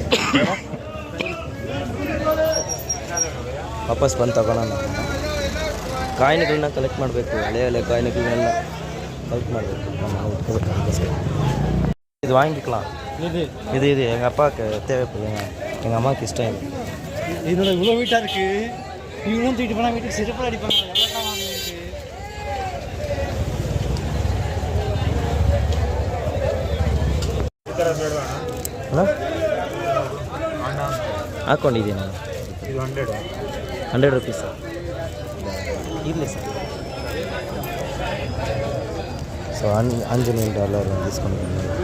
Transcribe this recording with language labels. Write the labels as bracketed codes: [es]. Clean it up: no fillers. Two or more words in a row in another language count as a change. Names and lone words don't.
[kn] ವಾಪಸ್ ಬಂದು ತಗೊಳ್ಳೋಣ. ಕಾಯಿನ್ಗಳನ್ನ ಕಲೆಕ್ಟ್ ಮಾಡಬೇಕು, ಹಳೆ ಕಾಯಿನ್ಗಳನ್ನೆಲ್ಲ ಕಲೆಕ್ಟ್ ಮಾಡಬೇಕು. [ta] நம்ம உட்காந்து இது வாங்கிக்கலாம். இது எங்கள் அப்பாவுக்கு தேவைப்படும். எங்கள் அம்மாவுக்கு இஷ்டம் இது. இதோட இவ்வளோ வீட்டாக இருக்குது. இவங்களும் தூக்கிட்டு போனால் வீட்டுக்கு சிறப்பாக அடிப்பாங்க. எவ்வளோ வாங்கிருக்கு. [kn] ಹಾಕ್ಕೊಂಡಿದ್ದೀನಿ ನಾನು. ಇದು 100 ರುಪೀಸಾ? ಇರಲಿ ಸರ್. [en] so $5 discount.